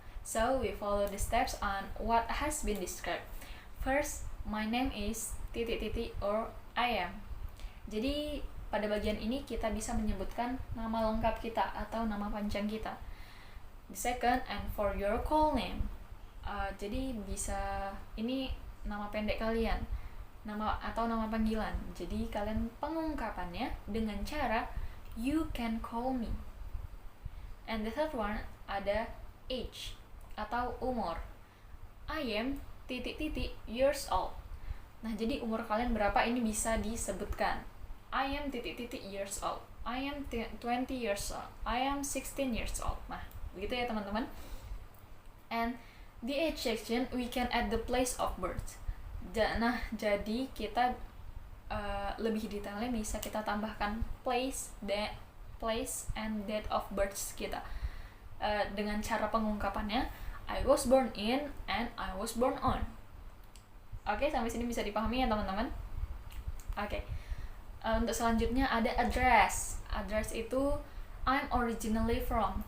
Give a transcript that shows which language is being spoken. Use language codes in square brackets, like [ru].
[en] So, we follow the steps on what has been described. First, my name is ... or I am. [id] Jadi, pada bagian ini kita bisa menyebutkan nama lengkap kita atau nama panjang kita. [en] The second, and for your call name. [id] Jadi bisa, ini nama pendek kalian, nama atau nama panggilan. Jadi kalian pengungkapannya dengan cara [en] you can call me. And the third one [id] ada [en] age [id] atau umur. [en] I am ... years old. [id] Nah, jadi umur kalian berapa ini bisa disebutkan. [en] I am ... years old. I am 20 years old. I am 16 years old. [id] Nah, begitu ya teman-teman. [en] And the age section we can add the place of birth. [id] Nah, jadi kita lebih detailnya bisa kita tambahkan [en] place and date of birth [id] kita. Dengan cara pengungkapannya [en] I was born in and I was born on. [id] Oke, sampai sini bisa dipahami ya teman-teman? Oke. Untuk selanjutnya ada address. Address itu [en] I'm originally from.